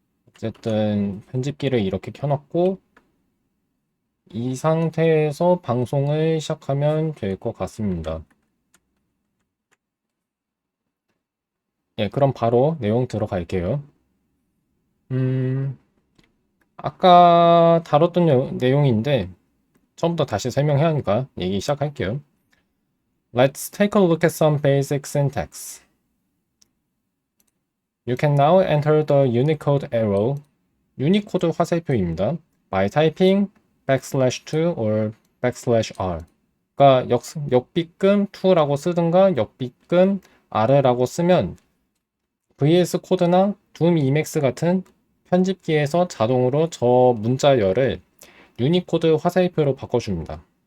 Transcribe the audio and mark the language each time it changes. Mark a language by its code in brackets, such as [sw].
[ko] 어쨌든 편집기를 이렇게 켜놨고 이 상태에서 방송을 시작하면 될 것 같습니다. 예, 그럼 바로 내용 들어갈게요. 음, 아까 다뤘던 내용인데 처음부터 다시 설명해야 하니까 얘기 시작할게요. [en] Let's take a look at some basic syntax. You can now enter the Unicode arrow, [ko] 유니코드 화살표입니다. [en] by typing \2 or \r. [ko] 그러니까 역비금 2라고 쓰든가 역비금 r라고 쓰면 VS 코드나 둠 이맥스 같은 편집기에서 자동으로 저 문자열을 유니코드 화살표로 바꿔줍니다.